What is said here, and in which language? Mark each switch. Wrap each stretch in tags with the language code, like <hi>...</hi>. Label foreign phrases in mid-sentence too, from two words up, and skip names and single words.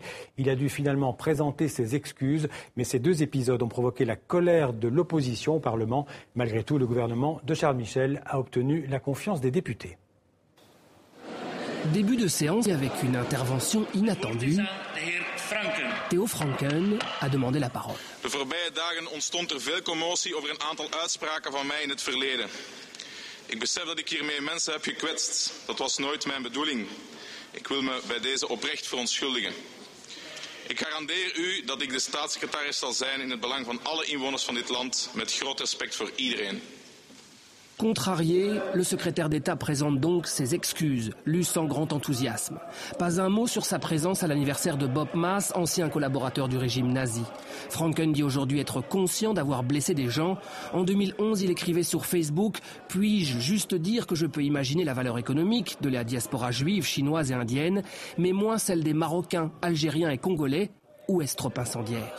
<fr>Il a dû finalement présenter ses excuses. Mais ces deux épisodes ont provoqué la colère de l'opposition au Parlement. Malgré tout, le gouvernement de Charles Michel a obtenu la confiance des députés. Début de séance avec une intervention inattendue. Theo Franken a demandé la parole.</fr> <nl>De voorbije dagen ontstond veel commotie over een aantal uitspraken van mij in het verleden. Ik besef dat ik hiermee mensen heb gekwetst. Dat was nooit mijn bedoeling. Ik wil me bij deze oprecht verontschuldigen. Ik garandeer u dat ik de staatssecretaris zal zijn in het belang van alle inwoners van dit land, met groot respect voor iedereen.</nl> <fr>Contrarié, le secrétaire d'État présente donc ses excuses, lues sans grand enthousiasme. Pas un mot sur sa présence à l'anniversaire de Bob Maas, ancien collaborateur du régime nazi. Franken dit aujourd'hui être conscient d'avoir blessé des gens. En 2011, il écrivait sur Facebook « Puis-je juste dire que je peux imaginer la valeur économique de la diaspora juive, chinoise et indienne, mais moins celle des Marocains, Algériens et Congolais, ou est-ce trop incendiaire ?»</fr>